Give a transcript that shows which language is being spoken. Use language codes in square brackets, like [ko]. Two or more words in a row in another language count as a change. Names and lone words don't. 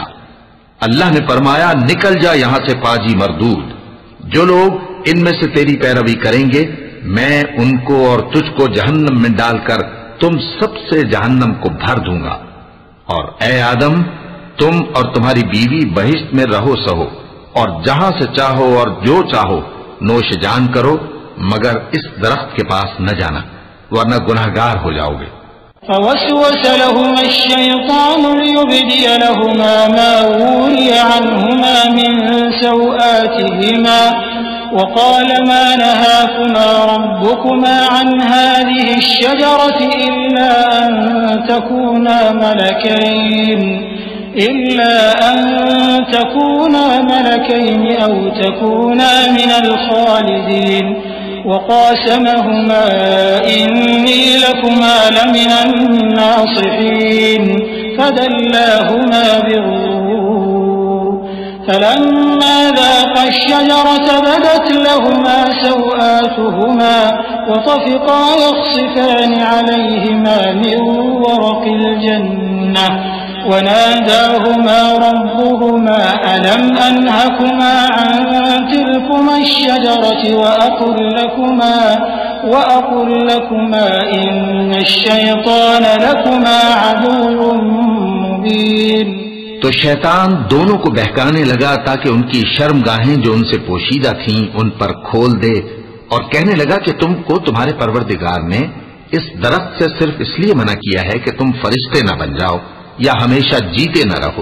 [ur] اللہ نے فرمایا، نکل جا یہاں سے پاجی مردود، جو لوگ ان میں سے تیری پیروی کریں گے میں ان کو اور تجھ کو جہنم میں ڈال کر تم سب سے جہنم کو بھر دوں گا. اور اے آدم، تم اور تمہاری بیوی بہشت میں رہو سہو اور جہاں سے چاہو اور جو چاہو نوش جان کرو، مگر اس درخت کے پاس نہ جانا ورنہ گناہگار ہو جاؤ گے. [ar] فوسوس لهما الشيطان ليبدي لهما ما ووري عنهما من سوآتهما وقال ما نهاكما ربكما عن هذه الشجرة إلا أن تكونا ملكين أو تكونا من الخالدين. وقاسمهما إني لكما لمن الناصحين فدلاهما بغرور فلما ذاقا الشجرة بدت لهما سوآتهما وطفقا يخصفان عليهما من ورق الجنة وناداهما ربهما ألم أنهكما عن تلكما الشجرة وأقل لكما إن الشيطان لكما عدو مبين. [ur] تو شیطان دونوں کو بہکانے لگا تاکہ ان کی شرمگاہیں جو ان سے پوشیدہ تھیں ان پر کھول دے، اور کہنے لگا کہ تم کو تمہارے پروردگار نے اس درخت سے صرف اس لیے منع کیا ہے کہ تم فرشتے نہ بن جاؤ یا ہمیشہ جیتے نہ رہو.